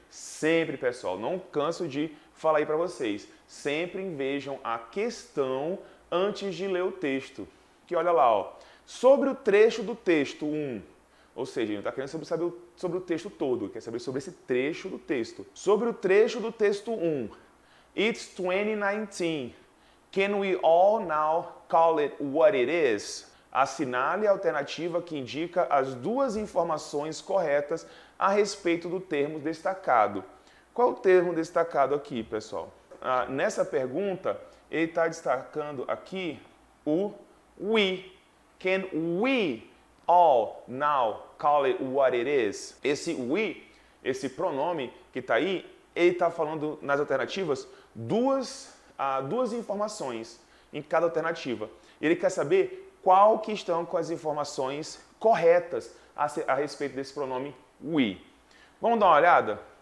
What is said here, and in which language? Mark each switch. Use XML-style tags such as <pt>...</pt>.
<pt>Sempre, pessoal, não canso de falar aí para vocês, sempre vejam a questão antes de ler o texto. Que olha lá, ó, sobre o trecho do texto 1, ou seja, ele não está querendo saber sobre o texto todo, quer saber sobre esse trecho do texto. Sobre o trecho do texto 1,</pt> <en>It's 2019. Can we all now call it what it is?</en> <pt>Assinale a alternativa que indica as duas informações corretas a respeito do termo destacado. Qual é o termo destacado aqui, pessoal? Nessa pergunta, ele está destacando aqui o we.</pt> <en>Can we all now call it what it is?</en> <pt>Esse we, esse pronome que está aí, ele está falando nas alternativas duas informações em cada alternativa. Ele quer saber qual que estão com as informações corretas a respeito desse pronome we. Vamos dar uma olhada?</pt>